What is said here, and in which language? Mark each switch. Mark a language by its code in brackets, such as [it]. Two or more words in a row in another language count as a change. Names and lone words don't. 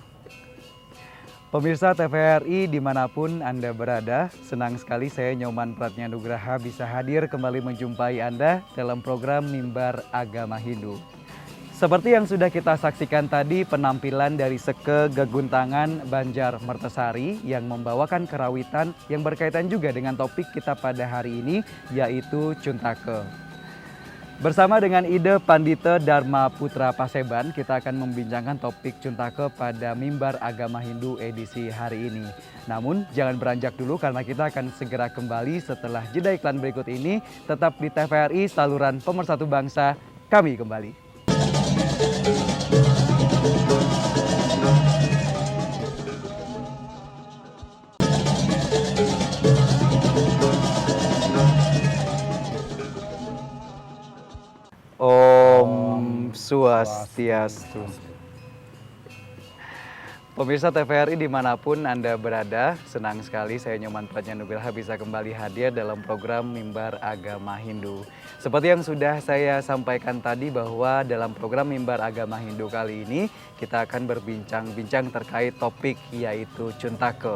[id] Pemirsa TVRI dimanapun Anda berada, senang sekali saya Nyoman Pratnya-Nugraha bisa hadir kembali menjumpai Anda dalam program Mimbar Agama Hindu. Seperti yang sudah kita saksikan tadi, penampilan dari Seke Geguntangan Banjar Mertesari yang membawakan kerawitan yang berkaitan juga dengan topik kita pada hari ini, yaitu Cuntake. Bersama dengan Ide Pandita Dharma Putra Paseban, kita akan membincangkan topik Cuntake pada Mimbar Agama Hindu edisi hari ini. Namun jangan beranjak dulu karena kita akan segera kembali setelah jeda iklan berikut ini. Tetap di TVRI, saluran pemersatu bangsa, kami kembali. [ban] Om Swastiastu. [id] Pemirsa TVRI dimanapun Anda berada, senang sekali saya Nyoman Pratnya-Nugraha bisa kembali hadir dalam program Mimbar Agama Hindu. Seperti yang sudah saya sampaikan tadi bahwa dalam program Mimbar Agama Hindu kali ini kita akan berbincang-bincang terkait topik yaitu Cuntake.